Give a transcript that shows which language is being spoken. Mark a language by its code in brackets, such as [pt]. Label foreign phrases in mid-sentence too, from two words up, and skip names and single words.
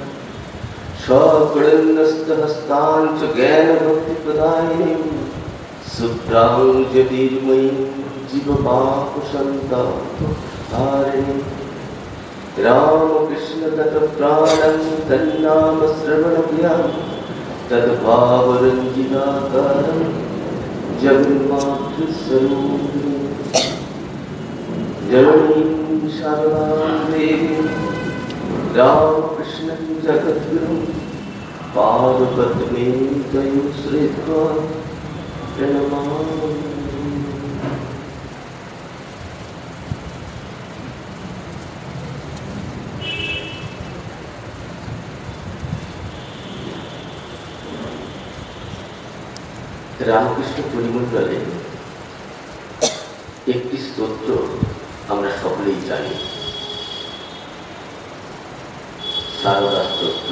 [sa] सकृन्नस्तहस्तां च ज्ञानभक्तिप्रदायिनीं शुभ्रां ज्योतिर्मयीं जीवपापसन्तापहारिणीं रामकृष्ण तत्प्राणं तन्नामश्रवणप्रियां तद्भावरञ्जिताकारं जगन्मातृस्वरूपिणीं जननीं शारदां देवीं रामकृष्णं जगद्गुरुं पादपद्मे तयोः श्रीत्वा प्रणमामि। [bn] রামকৃষ্ণ পরিমণ্ডলে একটি স্তোত্র আমরা সকলেই জানি, সারদা স্তোত্র।